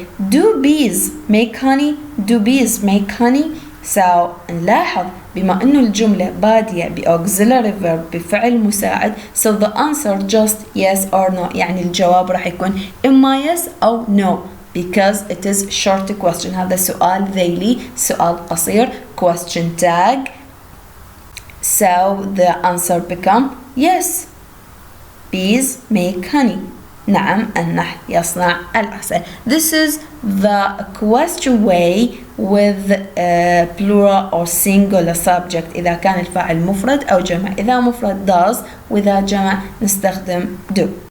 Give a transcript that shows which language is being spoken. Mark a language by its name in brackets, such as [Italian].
[English] Do bees make honey؟ Do bees make honey؟ So [Arabic] نلاحظ بما أنه الجملة بادية [English] auxiliary verb [Arabic] بفعل مساعد، [English] so the answer just yes or no، [Arabic] يعني الجواب راح يكون إما [English] yes أو no because it is short question. [Arabic] هذا سؤال ذيلي، سؤال قصير، question tag. [English] So the answer become yes. Bees make honey. [Arabic] نعم النحل يصنع العسل. [English] This is the question way with plural or singular subject [Arabic] إذا كان الفاعل مفرد أو جمع. إذا مفرد does، وإذا جمع نستخدم do.